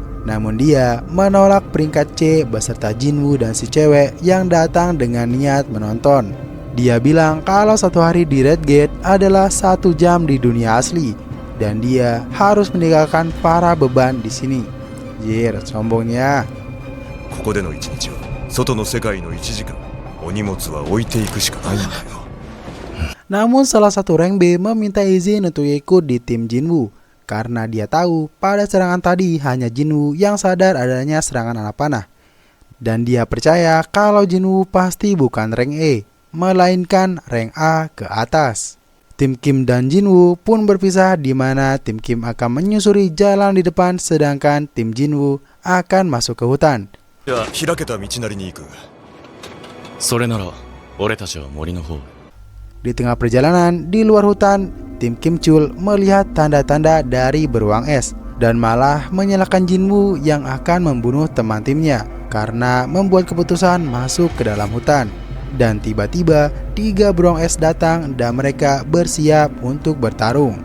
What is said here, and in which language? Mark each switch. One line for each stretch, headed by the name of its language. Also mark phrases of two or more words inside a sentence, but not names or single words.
Indonesian: Namun dia menolak peringkat C beserta Jinwoo dan si cewek yang datang dengan niat menonton. Dia bilang kalau satu hari di Red Gate adalah 1 jam di dunia asli dan dia harus meninggalkan para beban di sini. Jir, sombongnya.
Japanese: ここでの一日は外の世界の1時間お荷物は置いていくしかないんだよ。
Indonesian: Namun salah satu rank B meminta izin untuk ikut di tim Jinwoo karena dia tahu pada serangan tadi hanya Jinwoo yang sadar adanya serangan anak panah. Dan dia percaya kalau Jinwoo pasti bukan rank E, melainkan rank A ke atas. Tim Kim dan Jinwoo pun berpisah di mana tim Kim akan menyusuri jalan di depan sedangkan tim Jinwoo akan masuk ke hutan.
Japanese: じゃあ開けた道なりに行く。それなら俺たちは森の方へ。
Indonesian: Di tengah perjalanan di luar hutan, tim Kim Chul melihat tanda-tanda dari beruang es dan malah menyalahkan Jinwoo yang akan membunuh teman timnya karena membuat keputusan masuk ke dalam hutan. Dan tiba-tiba 3 beruang es datang dan mereka bersiap untuk bertarung.